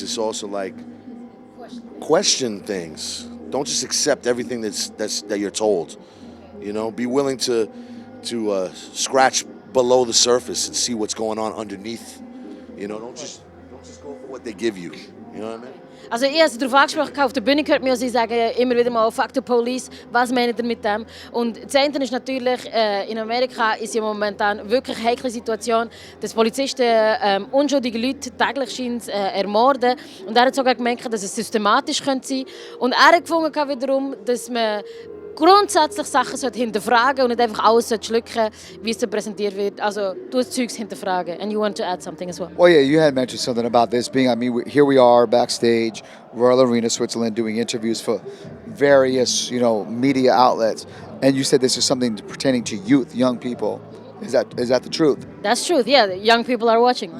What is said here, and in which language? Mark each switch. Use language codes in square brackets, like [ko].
[en] It's also like question things. Don't just accept everything that you're told. You know, be willing to scratch below the surface and see what's going on underneath. You know, don't just go for what they give you. You know what I mean? [de] Also ich habe es darauf angesprochen, auf der Bühne hört mir sie sagen immer wieder mal [en] «Fuck the police», [de] was meint ihr mit dem? Und das eine ist natürlich, in Amerika ist ja momentan wirklich eine heikle Situation, dass Polizisten unschuldige Leute täglich scheinen ermorden. Und er hat sogar gemerkt, dass es systematisch könnte sein. Und er hat gefunden wiederum, dass man grundsätzlich Sachen hinterfragen und nicht einfach alles schlucken, wie es so präsentiert wird. Also du das Zeugs hinterfragen. [en] And you want to add something as well? Well, yeah, you had mentioned something about this being, I mean, here we are backstage, Royal Arena, Switzerland, doing interviews for various, you know, media outlets. And you said this is something pertaining to youth, young people. Is that the truth? That's truth. Yeah, the young people are watching.